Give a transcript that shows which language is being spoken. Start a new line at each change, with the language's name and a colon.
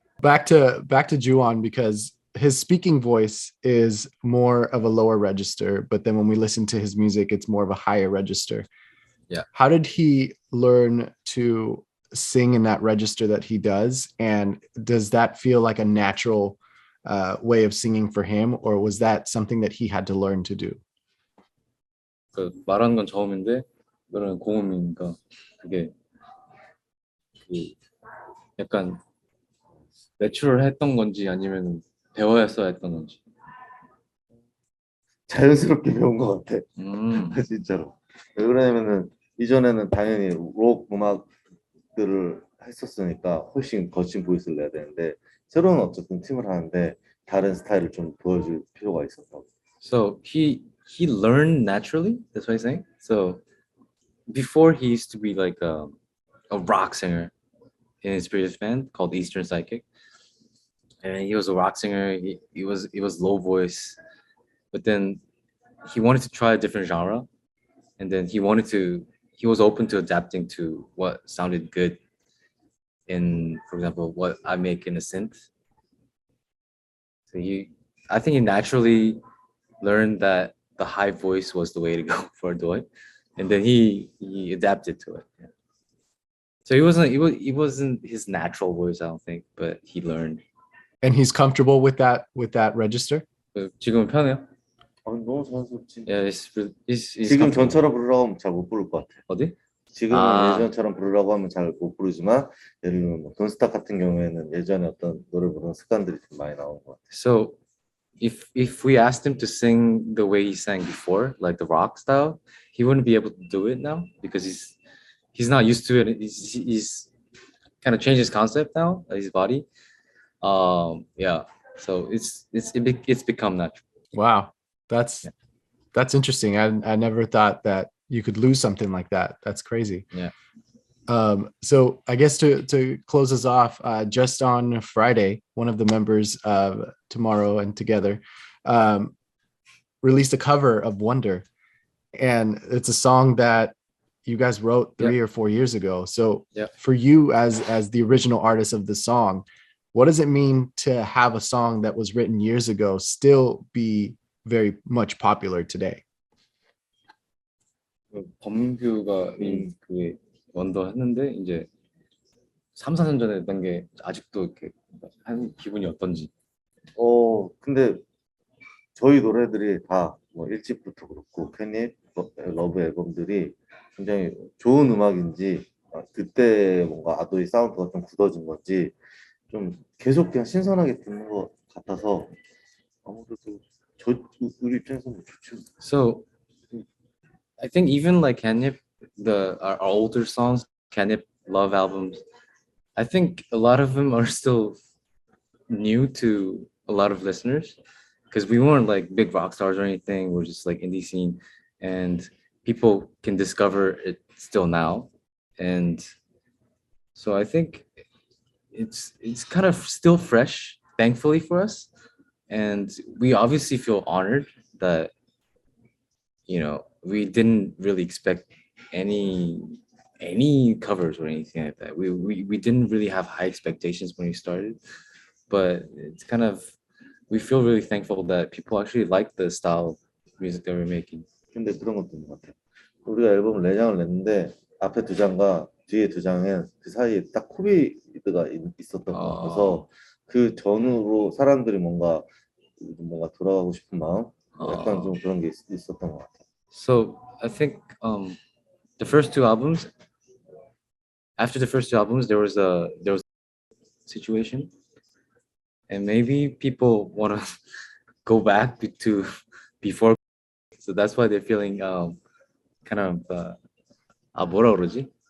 English: Back to Juhwan, because his speaking voice is more of a lower register, but then when we listen to his music, it's more of a higher register. Yeah. How did he learn to sing in that register that he does? And does that feel like a natural way of singing for him, or was that something that he had to learn to do?
Korean: 그 말하는 건 처음인데 그런 고음이니까 그게 약간 내추럴 했던 건지 아니면 배워야 했던 건지. 자연스럽게 배운 것 같아. 진짜로. 왜 그러냐면은 이전에는 당연히 록 음악들을 했었으니까 훨씬 거친 보이스를 내야 되는데 새로운 어쨌든 팀을 하는데 다른 스타일을 좀 보여줄 필요가 있었다고.
English: So he learned naturally. That's what I'm saying. So before he used to be like a rock singer in his previous band called Eastern Psychic, and he was a rock singer. He was low voice, but then he wanted to try a different genre, and then he was open to adapting to what sounded good in, for example, what I make in a synth. So I think he naturally learned that the high voice was the way to go for ADOY, and then he adapted to it. Yeah. So it wasn't his natural voice, I don't think, but he learned. And he's comfortable with that register?
Korean: 지금은 편해요? 너무 자연스럽지.
English: Yeah, it's
Korean: 지금 전처럼 부르라고 하면 잘 못 부를 것 같아. 어디? 지금은 예전처럼 부르라고 하면 잘 못 부르지만 예를 들면 뭐 돈스타 같은 경우에는 예전에 어떤 노래 부르는 습관들이 좀 많이 나온 것 같아.
English: So if we asked him to sing the way he sang before, like the rock style, he wouldn't be able to do it now because he's not used to it. He's kind of changed his concept now, his body. Yeah. So it's become natural. Wow, that's interesting. I never thought that you could lose something like that. That's crazy. Yeah. So I guess to close us off, just on Friday, one of the members of Tomorrow and Together released a cover of Wonder, and it's a song that you guys wrote 3 or 4 years ago. So for you as the original artist of the song, what does it mean to have a song that was written years ago still be very much popular today?
Korean: 범규가 그 원더 했는데 이제 3, 4년 전에 했던 게 아직도 이렇게 한 기분이 어떤지. 근데 저희 노래들이 다 뭐 1집부터 그렇고 팬입 러브 앨범들이 굉장히 좋은 음악인지 그때 뭔가 아도이 사운드가 좀 굳어진 건지 좀 계속 그냥 신선하게 듣는 것 같아서 아무래도 우리 입장에서는 좋죠.
English: So I think even like Canip, our older songs, Canip love albums, I think a lot of them are still new to a lot of listeners because we weren't like big rock stars or anything. We're just like indie scene, and people can discover it still now. And so I think it's kind of still fresh, thankfully for us. And we obviously feel honored that, you know, we didn't really expect any covers or anything like that. We didn't really have high expectations when we started, but it's kind of, we feel really thankful that people actually like the style of music that we're making.
Korean: 근데 그런 것도 있는 것 같아요. 우리가 앨범을 4장을 냈는데 앞에 2장과 뒤에 2장엔 그 사이에 딱 코비드가 있었던 것 같아서 그 전후로 사람들이 뭔가 돌아가고 싶은 마음, 약간 좀 그런 게 있었던 것 같아요.
English: So I think the first two albums, after the first two albums, there was a situation, and maybe people want to go back to before, so that's why they're feeling kind of
Korean: 뭐라 그러지?